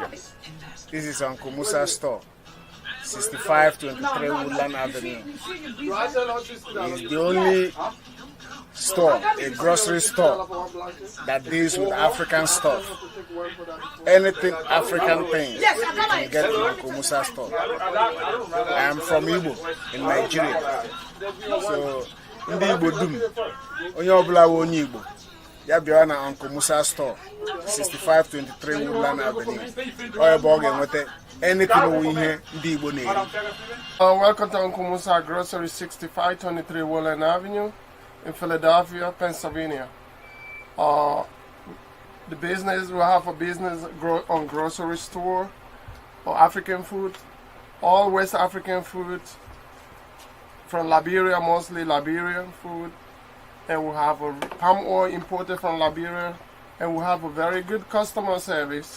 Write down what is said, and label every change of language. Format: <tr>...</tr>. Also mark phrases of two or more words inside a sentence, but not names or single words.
<en>This is Uncle Musa's store, 6523 Woodland Avenue. It's the only store, a grocery store, that deals with African stuff. Anything African things you can get in Uncle Musa's store. I am from Igbo in Nigeria.</en> <ig>So, ndị Igbo dum, onye ọbụla wụ onye Igbo, ya bịa na Uncle Musa's store, 6523 Woodland Avenue. Ọ ebe ọ ga-enweta anything we ihe ndị Igbo na-eri.</ig> <en>Welcome to Uncle Musa Grocery, 6523 Woodland Avenue in Philadelphia, Pennsylvania. Uh, the business we have a business on grocery store or African food, all West African food from Liberia, mostly Liberian food, and we have a palm oil imported from Liberia, and we have a very good customer service.</en>